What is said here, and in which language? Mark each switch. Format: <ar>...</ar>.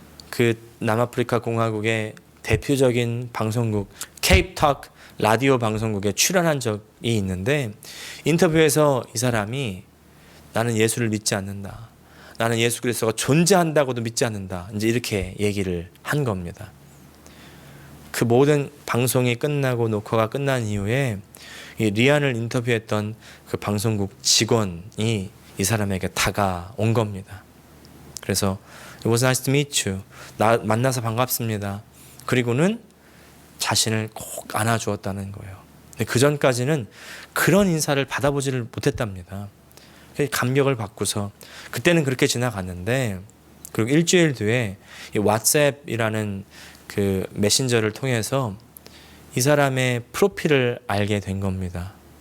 <ko>그 남아프리카 공화국의 대표적인 방송국 케이프톡 라디오 방송국에 출연한 적이 있는데, 인터뷰에서 이 사람이 나는 예수를 믿지 않는다, 나는 예수 그리스도가 존재한다고도 믿지 않는다, 이제 이렇게 얘기를 한 겁니다. 그 모든 방송이 끝나고 녹화가 끝난 이후에 이 리안을 인터뷰했던 그 방송국 직원이 이 사람에게 다가온 겁니다. 그래서</ko> <en>It was nice to meet you.</en> <ko>만나서 반갑습니다. 그리고는 자신을 꼭 안아주었다는 거예요. 근데 그 전까지는 그런 인사를 받아보지를 못했답니다. 감격을 받고서 그때는 그렇게 지나갔는데, 그리고 일주일 뒤에 이 왓츠앱이라는 그 메신저를 통해서 이 사람의 프로필을 알게 된 겁니다.</ko>